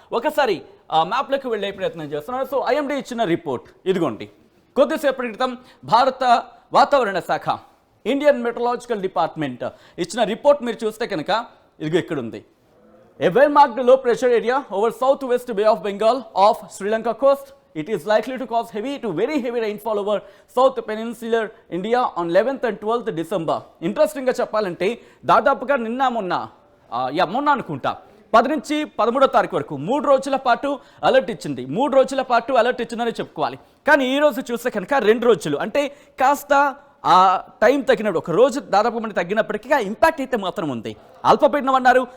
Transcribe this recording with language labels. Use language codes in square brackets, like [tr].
[te] ఒకసారి మ్యాప్లోకి వెళ్ళే ప్రయత్నం చేస్తున్నాను. సో ఐఎండీ ఇచ్చిన రిపోర్ట్ ఇదిగోండి. కొద్దిసేపటి క్రితం భారత వాతావరణ శాఖ ఇండియన్ మెట్రలాజికల్ డిపార్ట్మెంట్ ఇచ్చిన రిపోర్ట్ మీరు చూస్తే కనుక ఇదిగో ఇక్కడ ఉంది. [en] A well-marked low pressure area over southwest Bay of Bengal of Sri Lanka coast. It is likely to cause heavy to very heavy rainfall over South Peninsular India on 11th and 12th December. [te] Interesting గా చెప్పాలంటే దాదాపుగా మొన్న అనుకుంటా 10 నుంచి 13వ తారీఖు వరకు 3 రోజుల పాటు అలర్ట్ ఇచ్చింది. 3 రోజుల పాటు అలర్ట్ ఇచ్చిందని చెప్పుకోవాలి. కానీ ఈ రోజు చూస్తే కనుక 2 రోజులు అంటే కాస్త ఆ టైం తగ్గినప్పుడు ఒక రోజు దాదాపు మనకి తగ్గినప్పటికీ ఆ ఇంపాక్ట్ అయితే మాత్రం ఉంది. అల్పపీడనం అన్నారు.